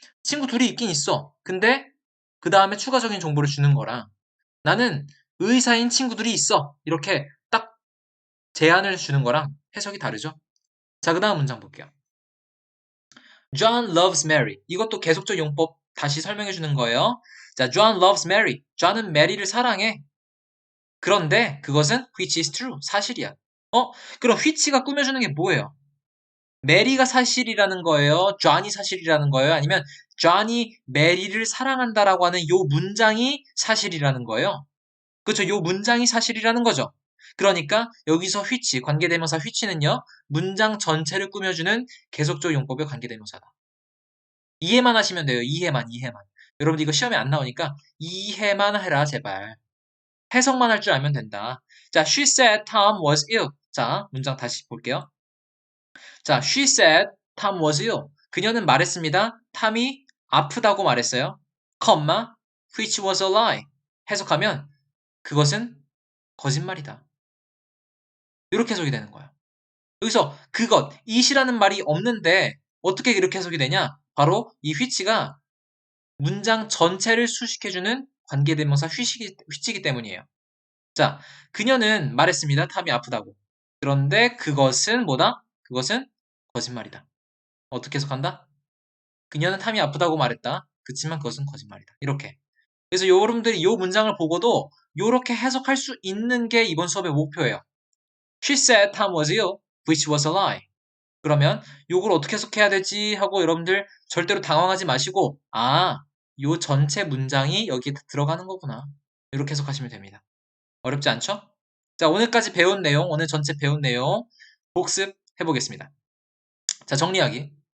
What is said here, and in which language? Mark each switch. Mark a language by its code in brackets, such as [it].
[ko] 친구 둘이 있긴 있어. 근데 그 다음에 추가적인 정보를 주는 거랑 나는 의사인 친구들이 있어. 이렇게 딱 제안을 주는 거랑 해석이 다르죠? 자, 그 다음 문장 볼게요. [en] John loves Mary. [ko] 이것도 계속적 용법 다시 설명해 주는 거예요. [en] 자, John loves Mary. [ko] John은 메리를 사랑해. [en] 그런데 그것은 which is true. [ko] 사실이야. 그럼 which가 꾸며주는 게 뭐예요? 메리가 사실이라는 거예요? 존이 사실이라는 거예요? 아니면 존이 메리를 사랑한다라고 하는 요 문장이 사실이라는 거예요? 그렇죠. 요 문장이 사실이라는 거죠. 그러니까 여기서 which, 관계대명사 which는요. 문장 전체를 꾸며주는 계속적 용법의 관계대명사다. 이해만 하시면 돼요. 이해만. 여러분 이거 시험에 안 나오니까 이해만 해라 제발. 해석만 할 줄 알면 된다. 자, [en] she said Tom was ill. [ko] 자, 문장 다시 볼게요. 자, [en] she said Tom was ill. [ko] 그녀는 말했습니다. 탐이 아프다고 말했어요. [en] 컴마, which was a lie. [ko] 해석하면 그것은 거짓말이다. 이렇게 해석이 되는 거예요. 여기서 그것, it이라는 말이 없는데 어떻게 이렇게 해석이 되냐? 바로 이 which가 문장 전체를 수식해주는 관계대명사 which이기 때문이에요. 자, 그녀는 말했습니다. 탐이 아프다고. 그런데 그것은 뭐다? 그것은 거짓말이다. 어떻게 해석한다? 그녀는 탐이 아프다고 말했다. 그치만 그것은 거짓말이다. 이렇게. 그래서 여러분들이 이 문장을 보고도 이렇게 해석할 수 있는 게 이번 수업의 목표예요. [en] She said Tom was ill, which was a lie. [ko] 그러면 이걸 어떻게 해석해야 되지 하고 여러분들 절대로 당황하지 마시고 요 전체 문장이 여기에 들어가는 거구나. 이렇게 해석하시면 됩니다. 어렵지 않죠? 자, 오늘까지 배운 내용, 오늘 전체 배운 내용 복습해 보겠습니다. 자, 정리하기.